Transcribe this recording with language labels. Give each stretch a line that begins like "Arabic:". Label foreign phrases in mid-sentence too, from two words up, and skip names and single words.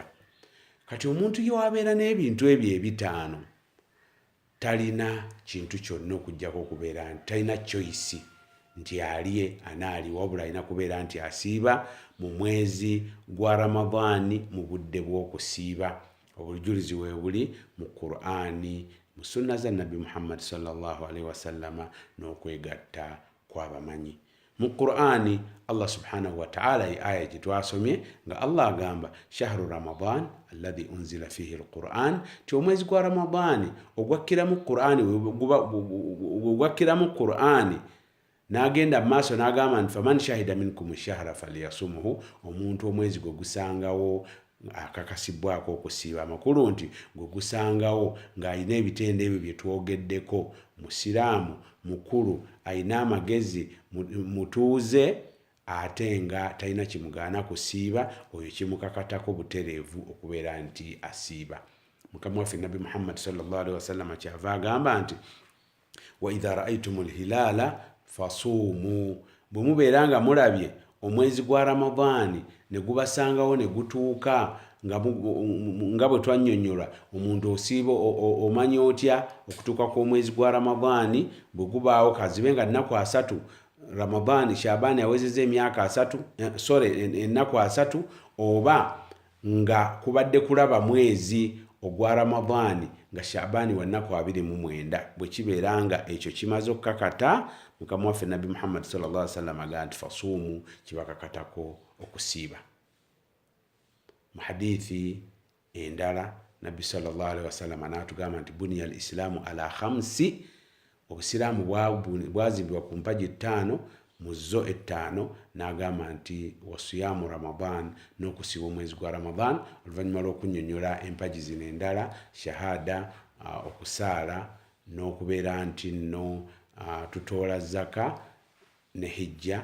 Ganda: Kati omuntu ye wabeera n'ebintu ebyo 5, talina kintu kyonna okuggyako okubeera nti talina choice nti alye anaali, wabula alina kubeera nti asiiba mu mwezi gwa Ramadaani mu budde bw'okusiiba. Obujulizi we buli mu Qur'ani, mu sunna za Nabi Muhammad
Arabic: صلى الله عليه وسلم,
Ganda: n'okwegatta kw'abamanyi. Mu Qur'ani Allah
Arabic: سبحانه وتعالى
Ganda: aya gye twasomye nga Allah agamba
Arabic: شهر رمضان الذي أنزل فيه القرآن,
Ganda: ti omwezi gwa Ramadani ogwakkiramu Qur'ani n'agenda maaso n'agamba nti
Arabic: فمن شهد منكم الشهر فليصمه,
Ganda: omuntu omwezi gwe gusangawo akakasibwako okusiiba. Amakulu nti gwe gusangawo ng'alina ebitendo ebyo bye twogeddeko, musiraamu mukulu, alina amagezi, mutuuze, ate nga talina kimugaana kusiiba, oyo kimukakatako butereevu okubeera nti asiiba. Mukama waffe Nabi Muhammad
Arabic: صلى الله عليه وسلم
Ganda: kyava agamba nti
Arabic: وإذا رأيتم الهلال فصوموا,
Ganda: bwe mubeera nga mulabye omwezi gwa Ramadaani ne gubasangawo ne gutuuka nga bwe twannyonnyola, omuntu osiiba omanya otya okutuuka kw'omwezi gwa Ramadaani bwe gubaawo kazibe nga nnaku 3 Ramadaani Shaabaani awezezza emyaka 3 ennaku 3, oba nga kubadde kulaba mwezi ogwa Ramadaani nga Shaabaani wa nnaku 29. Bwe kibeera nga ekyo kimaze okukakata, Mukama waffe Nabi Muhammad
Arabic: صلى الله عليه وسلم
Ganda: agamba nti fasuumu, kibakakatako okusiiba. Mu hadithi endala Nabi
Arabic: صلى الله عليه وسلم
Ganda: n'atugamba nti
Arabic: بني الإسلام على 5,
Ganda: obusiraamu bwazimbibwa ku mpagi 5, mu zo 5, n'agamba nti
Arabic: وصيام رمضان,
Ganda: n'okusiiba omwezi gwa Ramadan. Oluvannyuma lw'okunnyonnyola empagi zino endala, shahada, okusaala n'okubeera nti nno tutoola zaka ne hijja.